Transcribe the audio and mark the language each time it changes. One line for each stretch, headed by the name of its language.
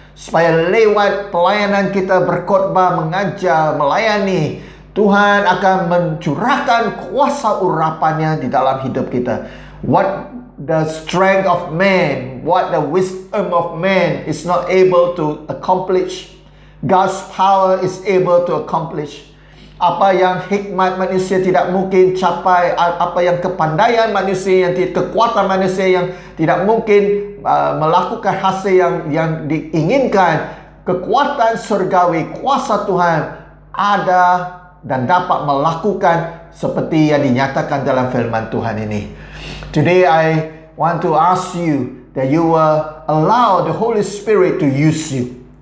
Indonesian: supaya lewat pelayanan kita berkhotbah, mengajar, melayani, Tuhan akan mencurahkan kuasa urapannya di dalam hidup kita.
English: What the strength of man, what the wisdom of man is not able to accomplish, God's power is able to accomplish.
Indonesian: Apa yang hikmat manusia tidak mungkin capai, apa yang kepandaian manusia, kekuatan manusia yang tidak mungkin melakukan hasil yang diinginkan, kekuatan surgawi, kuasa Tuhan ada dan dapat melakukan seperti yang dinyatakan dalam firman Tuhan ini.
English: Today I want to ask you that you will allow the Holy Spirit to use you.